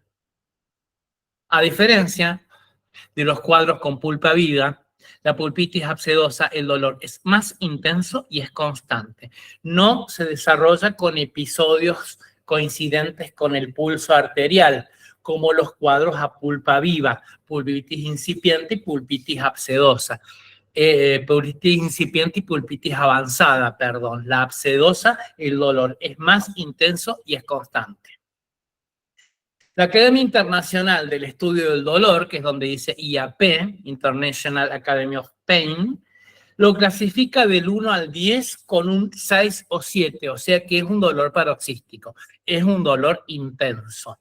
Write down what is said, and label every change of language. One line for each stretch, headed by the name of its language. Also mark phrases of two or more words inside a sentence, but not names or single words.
Spanish: A diferencia de los cuadros con pulpa viva, la pulpitis abscedosa, el dolor es más intenso y es constante. No se desarrolla con episodios coincidentes con el pulso arterial, como los cuadros a pulpa viva, pulpitis incipiente y pulpitis abscedosa. Pulpitis incipiente y pulpitis avanzada, perdón. La abscedosa, el dolor es más intenso y es constante. La Academia Internacional del Estudio del Dolor, que es donde dice IAP, International Academy of Pain, lo clasifica del 1 al 10 con un 6 o 7, o sea que es un dolor paroxístico, es un dolor intenso.